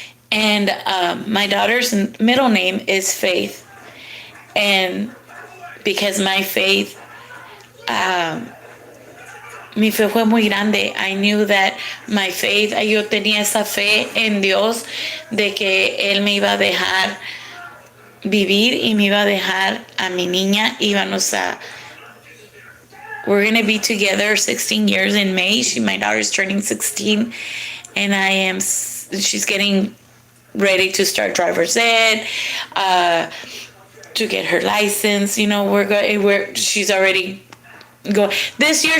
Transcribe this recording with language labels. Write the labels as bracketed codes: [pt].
[en] And my daughter's middle name is Faith. And because my faith, [es] mi fe fue muy grande. [en] I knew that my faith, [es] yo tenía esa fe en Dios de que Él me iba a dejar vivir y me iba a dejar a mi niña. [en] We're going to be together 16 years in May. My daughter's turning 16, and she's getting ready to start driver's ed, to get her license. She's already go this year.